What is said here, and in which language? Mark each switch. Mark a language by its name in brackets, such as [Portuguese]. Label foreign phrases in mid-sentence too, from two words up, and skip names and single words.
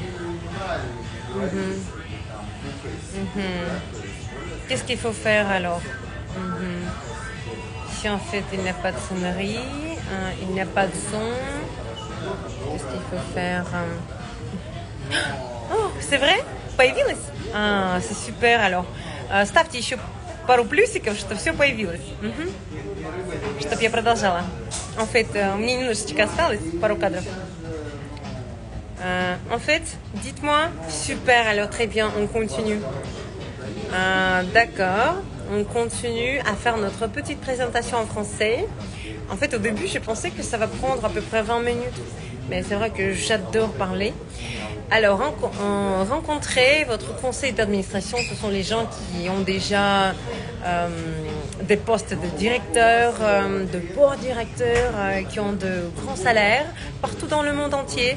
[French] Qu'est-ce qu'il faut faire alors? Si en fait il n'y a pas de sonnerie, il n'y a pas de son, qu'est-ce qu'il faut faire? Oh, c'est vrai? Появилось? C'est super alors. [Russian] Ставьте еще пару плюсиков, что все появилось. Чтобы я продолжала. [French] En fait, [Russian] мне немножечко осталось, пару кадров. [French] En fait, dites-moi, super, alors très bien, on continue. D'accord, on continue à faire notre petite présentation en français. En fait, au début, j'ai pensé que ça va prendre à peu près 20 minutes. Mais c'est vrai que j'adore parler. Alors, rencontrer votre conseil d'administration, ce sont les gens qui ont déjà des postes de directeur, de board directeur, qui ont de grands salaires partout dans le monde entier.